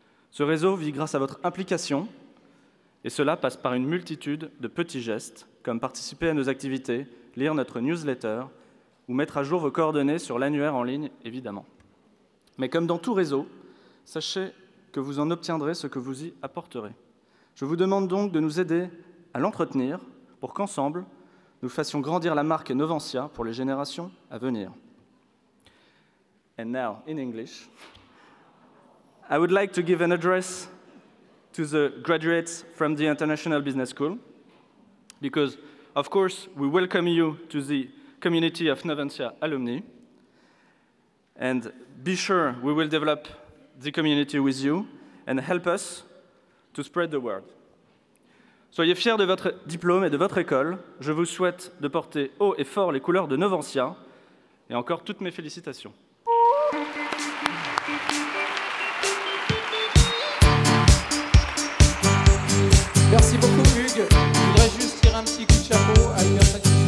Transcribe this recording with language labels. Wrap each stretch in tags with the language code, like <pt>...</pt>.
<fr>Ce réseau vit grâce à votre implication, et cela passe par une multitude de petits gestes, comme participer à nos activités, lire notre newsletter, ou mettre à jour vos coordonnées sur l'annuaire en ligne, évidemment. Mais comme dans tout réseau, sachez que vous en obtiendrez ce que vous y apporterez. Je vous demande donc de nous aider à l'entretenir pour qu'ensemble, nous fassions grandir la marque Novantia pour les générations à venir.</fr> <en>and now in English, I would like to give an address to the graduates from the International Business School, because, of course, we welcome you to the community of Noventia alumni, and be sure we will develop the community with you and help us to spread the word.</en> <fr>Soyez fiers de votre diplôme et de votre école. Je vous souhaite de porter haut et fort les couleurs de Noventia, et encore toutes mes félicitations. Merci beaucoup Hugues. Je voudrais juste tirer un petit coup de chapeau à l'Université</fr>